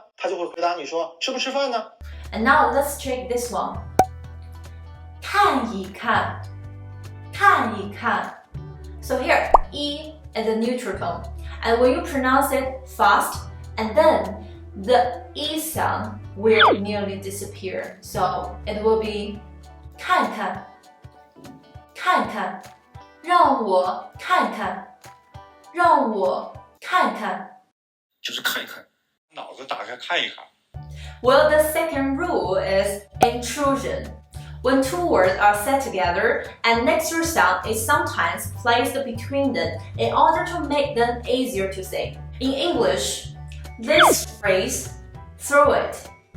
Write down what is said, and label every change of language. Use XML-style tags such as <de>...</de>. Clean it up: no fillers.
<zh>他就会回答你说吃不吃饭呢？</zh> <en>And now let's check this one.</en> <zh>看一看,看一看.</zh> <en>So here, E is a neutral tone. And when you pronounce it fast, and then the E sound will nearly disappear. So it will be</en> <zh>看看,看看,让我看看,让我看看. 就是看一看，脑子打开看一看。</zh> <en>Well, the second rule is intrusion. When 2 words are said together, an extra sound is sometimes placed between them in order to make them easier to say. In English, this phrase, throw it.</en>